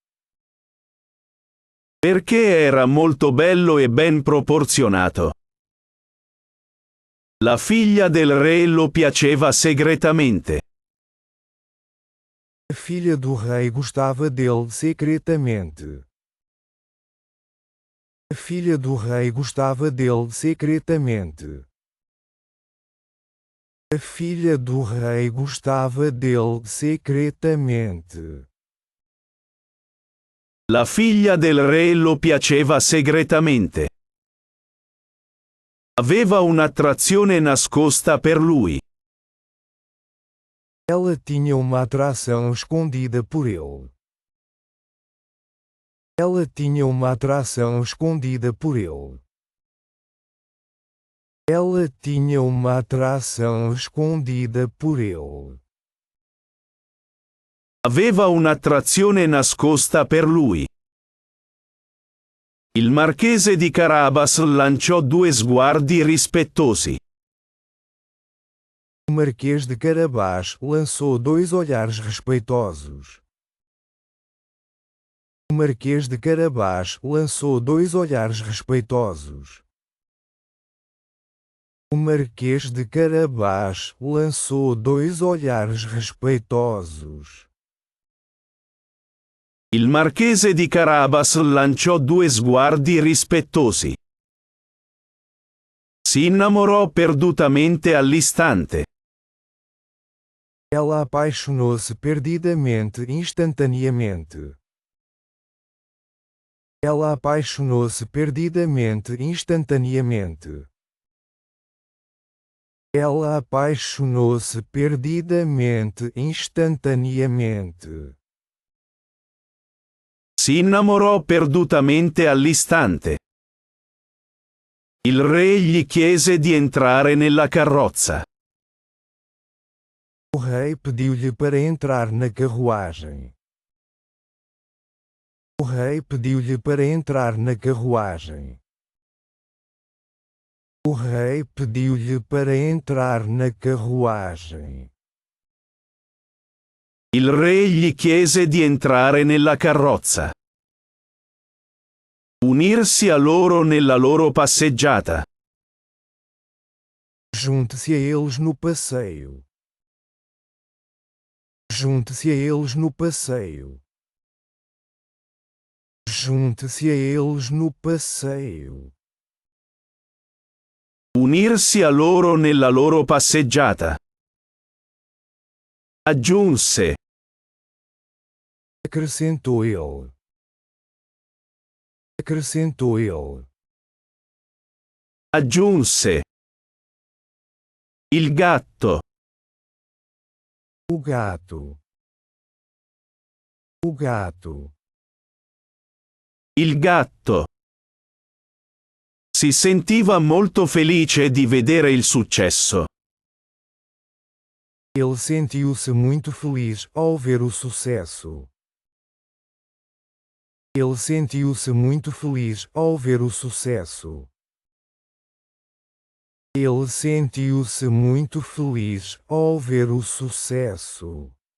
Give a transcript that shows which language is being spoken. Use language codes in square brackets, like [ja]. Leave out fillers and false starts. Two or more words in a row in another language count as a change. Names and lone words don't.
[it] Perché era molto bello e ben proporzionato. La figlia del re lo piaceva segretamente. [pt] A filha do rei gostava dele secretamente. A filha do rei gostava dele secretamente. A filha do rei gostava dele secretamente. [it] La figlia del re lo piaceva segretamente. Aveva un'attrazione nascosta per lui. [pt] Ela tinha uma atração escondida por ele. Ela tinha uma atração escondida por ele. Ela tinha uma atração escondida por ele. [it] Aveva un'attrazione nascosta per lui. Il marchese di Carabas lanciò due sguardi rispettosi. [pt] O Marquês de Carabás lançou dois olhares respeitosos. O Marquês de Carabás lançou dois olhares respeitosos. O Marquês de Carabás lançou dois olhares respeitosos. [it] Il marchese di Carabas lanciò due sguardi rispettosi. Si innamorò perdutamente all'istante. [pt] Ela apaixonou-se perdidamente instantaneamente. Ela apaixonou-se perdidamente instantaneamente. Ela apaixonou-se perdidamente instantaneamente. [it] Si innamorò perdutamente all'istante. Il re gli chiese di entrare nella carrozza. [pt] O rei pediu-lhe para entrar na carruagem. O rei pediu-lhe para entrar na carruagem. O rei pediu-lhe para entrar na carruagem. [it] Il re gli chiese di entrare nella carrozza. Unirsi a loro nella loro passeggiata. [pt] Junte-se a eles no passeio. Junte-se a eles no passeio. Junte-se a eles no passeio. [it] Unirsi a loro nella loro passeggiata. Aggiunse. [pt] Acrescentou ele. Acrescentou ele. [it] Aggiunse. Il gatto. [pt] O gato. O gato. [it] Il gatto. Si sentiva molto felice di vedere il successo. [pt] Ele sentiu-se muito feliz ao ver o sucesso. Ele sentiu-se muito feliz ao ver o sucesso. Ele sentiu-se muito feliz ao ver o sucesso.